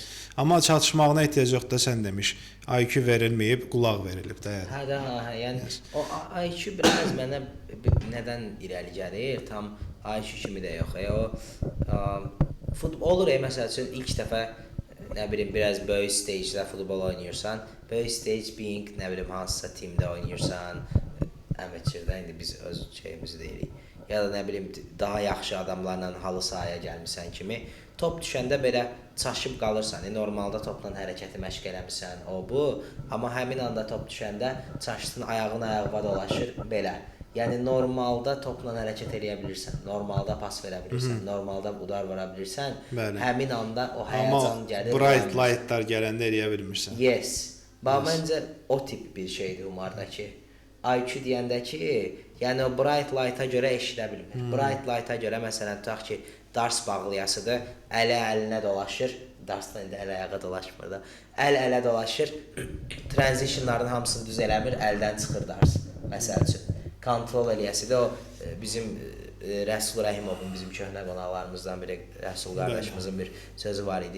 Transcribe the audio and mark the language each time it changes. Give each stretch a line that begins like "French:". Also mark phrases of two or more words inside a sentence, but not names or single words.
Azerbaijani: Amma çatışmağına ehtiyac yoxdur da sən demiş. IQ verilməyib, qulaq verilib də. Hə. Yəni o IQ biraz mənə nədən irəli gəlir? Tam IQ kimi də yox. O futbol olur məsəl üçün ilk dəfə nə bilim biraz böyük stagedə futbol oynayırsan, böyük
English: stage being
Azerbaijani: nə bilim hansısa timdə oynayırsan, amateurda indi biz öz şeyimizi deyirik. Ya da nə bilim daha yaxşı adamlarla halı sahaya gəlmisən kimi top düşəndə belə çaşıb qalırsan. Normalda topla hərəkəti məşq eləmisən, o bu, amma həmin anda top düşəndə çaşdın, ayağın ayağına dolaşır belə. Yəni normalda topla hərəkət eləyə bilirsən, normalda pas verə bilirsən, normalda udar vura bilirsən. Bəli. Həmin anda o həyəcan gəlir. Amma
English: bright lightlar
Azerbaijani: gələndə eləyə bilmirsən. Yes. Məncə o tip bir şeydir Umardakı. IQ deyəndə ki, yəni o
English: bright light-a
Azerbaijani: görə eşidə bilmir.
English: Bright light-a
Azerbaijani: görə məsələn tutaq ki, dars bağlayasıdır, ələ dolaşır. Darsdan indi ələ-ayağa dolaşmır da. Ələ dolaşır. Transitionların hamısını düz eləmir, əldən çıxır dars. Məsəl üçün kontrol eləyəsidir. O bizim Rəsul Rəhimovun bizim köhnə qonaqlarımızdan biri, Rəsul qardaşımızın bir sözü var idi.